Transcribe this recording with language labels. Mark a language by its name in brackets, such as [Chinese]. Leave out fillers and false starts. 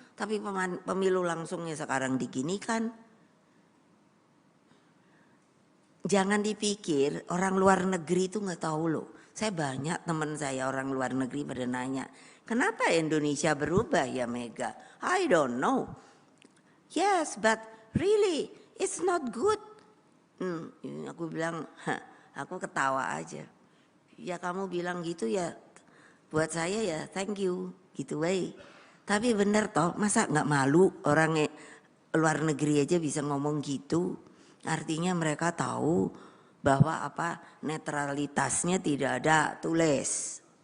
[Indonesian] Tapi pemilu langsungnya sekarang diginikan. Jangan dipikir orang luar negeri itu nggak tahu loh. Saya banyak teman saya orang luar negeri pada nanya, kenapa Indonesia berubah ya Mega? [English] I don't know. Yes, but really it's not good. [Indonesian] Aku bilang, aku ketawa aja. Ya kamu bilang gitu ya, buat saya ya [English] thank you [Indonesian] gitu way. Tapi bener toh, masa nggak malu orang luar negeri aja bisa ngomong gitu? Artinya mereka tahu bahwa apa netralitasnya tidak ada tulis.